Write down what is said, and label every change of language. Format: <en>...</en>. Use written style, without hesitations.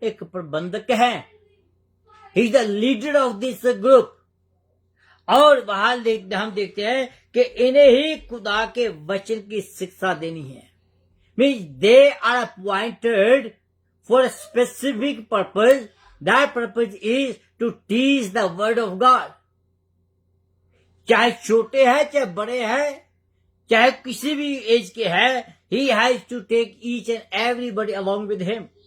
<hi>एक प्रबंधक है।</hi> <en>He is the leader of this group.</en> <hi>और वहां हम देखते हैं कि इन्हें ही खुदा के वचन की शिक्षा देनी है।</hi> <en>Means they are appointed for a specific purpose. That purpose is to teach the word of God.</en> <hi>चाहे छोटे हैं चाहे बड़े हैं चाहे किसी भी एज के हैं,</hi> <en>he has to take each and everybody along with him.</en>